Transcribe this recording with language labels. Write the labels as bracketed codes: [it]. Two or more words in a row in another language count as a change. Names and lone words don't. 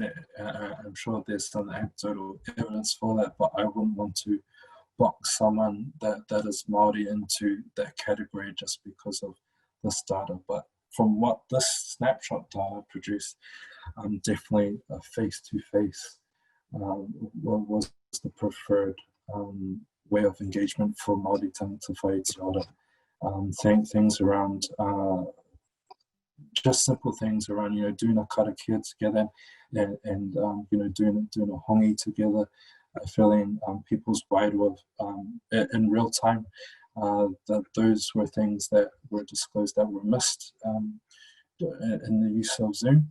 [en] I'm sure there's some anecdotal evidence for that, but I wouldn't want to box someone that is Māori into that category just because of this data. But from what this snapshot data produced, definitely a face-to-face was the preferred way of engagement for Māori [mi] tangata whaitiora. [en] Things around just simple things around, you know, doing a karakia together and you know, doing a hongi together, feeling people's wairua in real time. That those were things that were disclosed that were missed in the use of Zoom.